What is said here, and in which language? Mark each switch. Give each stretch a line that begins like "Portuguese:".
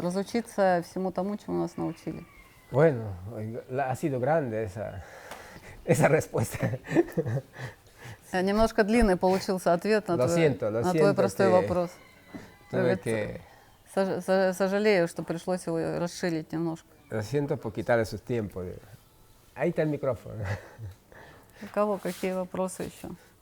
Russian: Разучиться всему тому, чему нас научили.
Spanish: Bueno, ha sido grande esa respuesta.
Russian: Немножко длинный получился ответ на твой простой вопрос. Сожалею, что пришлось его расширить немножко.
Spanish: Lo siento por quitarle su tiempo. Ahí está el micrófono.
Russian: У кого какие вопросы еще?